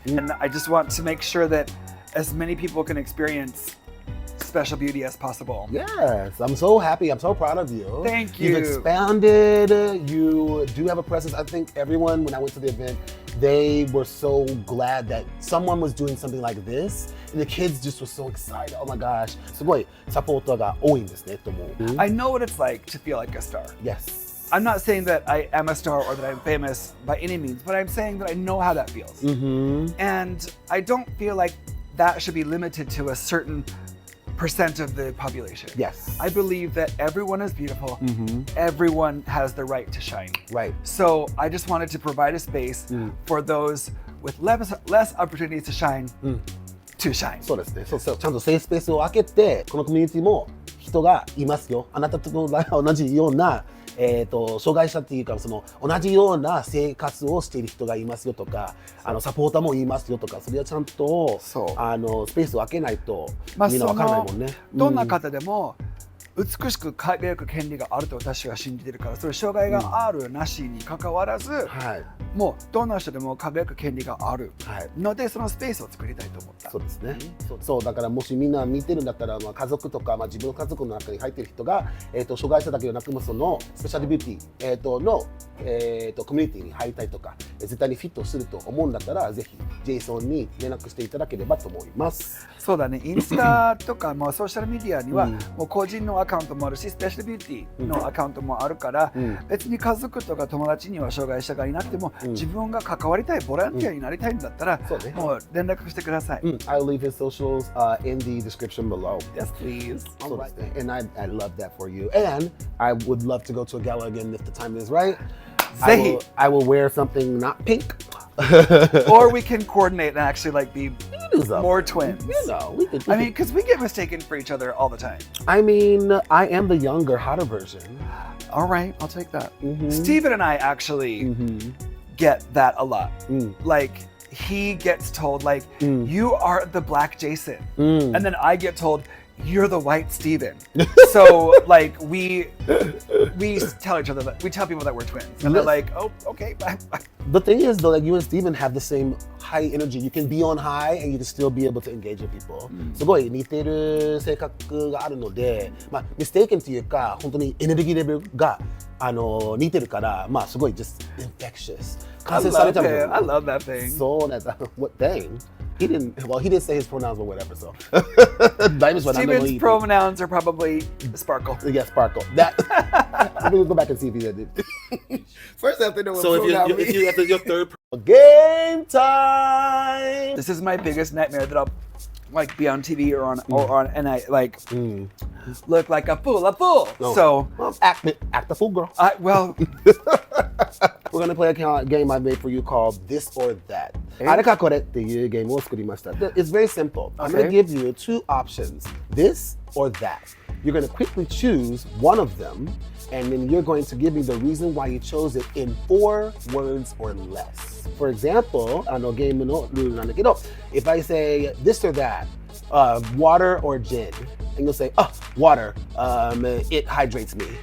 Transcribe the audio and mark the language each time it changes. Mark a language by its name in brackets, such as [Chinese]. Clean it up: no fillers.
[English] And I just want to make sure that as many people can experience special beauty as possible. Yes, I'm so happy. I'm so proud of you. Thank you. You've expanded. You do have a presence. I think everyone, when I went to the event, they were so glad that someone was doing something like this. And the kids just were so excited. Oh my gosh. [Japanese] すごいサポーターが多いんですねと思う。 [English] I know what it's like to feel like a star. Yes. I'm not saying that I am a star or that I'm famous by any means, but I'm saying that I know how that feels. And I don't feel like that should be limited to a certain percent of the population. Yes. I believe that everyone is beautiful. Everyone has the right to shine. Right. So I just wanted to provide a space for those with less opportunities to shine to shine. [Japanese] そうですね。そうちゃんとセーフスペースを開けて、このコミュニティも人がいますよ。あなたと同じような障害者っていうか同じような生活をしている人がいますよとか、サポーターもいますよとか、それはちゃんとスペースを開けないとみんなわからないもんね。どんな方でも美しく輝く権利があると私は信じてるから、それ障害があるなしに関わらず、もうどんな人でも輝く権利があるので、そのスペースを作りたいと思った。そうですね。そうだからもしみんな見てるんだったら、家族とか、自分の家族の中に入っている人が、障害者だけでなく、そのスペシャルビューティー、の、コミュニティに入りたいとか、絶対にフィットすると思うんだったら、ぜひジェイソンに連絡していただければと思います。そうだね。インスタとかソーシャルメディアには、もう個人のアカウントもあるし、スペシャルビューティーのアカウントもあるから、別に家族とか友達には障害者がいなくても、自分が関わりたいボランティアになりたいんだったら、もう連絡してください。 [English] I'll leave his socials in the description below. Yes, please. All right. And I love that for you. And I would love to go to a gala again if the time is right. I will wear something not pink. Or we can coordinate and actually be more twins. You know, we could. I mean, because we get mistaken for each other all the time. I mean, I am the younger, hotter version. All right, I'll take that. Steven and I actually get that a lot. Like, he gets told, you are the black Jason. And then I get told, you're the white Steven. So like we tell each other that we tell people that we're twins, and they're like, oh, okay, bye. The thing is though, like you and Steven have the same high energy. You can be on high and you can still be able to engage with people. [Japanese] すごい似てる性格があるので、まあミステイケンっていうか本当にエネルギーレベルが似てるから、まあすごい [English] just infectious. I love him. I love that thing. So that's what thing. He didn't say his pronouns or whatever, so. Steven's pronouns are probably sparkle. Yeah, sparkle. That. We'll go back and see if he did it. First, I have to know what pronoun means. If you have your third game time. This is my biggest nightmare that I'll like be on TV or on and I like look like a fool. No. So well, act the fool, girl. Well, we're gonna play a game I made for you called This or That. [Japanese] あれかこれっていうゲームを作りました。 [English] It's very simple. I'm gonna give you two options, this or that. You're gonna quickly choose one of them, and then you're going to give me the reason why you chose it in 4 words or less. For example, [Japanese] ゲームのルールなんだけど、 [English] if I say this or that, water or gin, and you'll say, water, it hydrates me.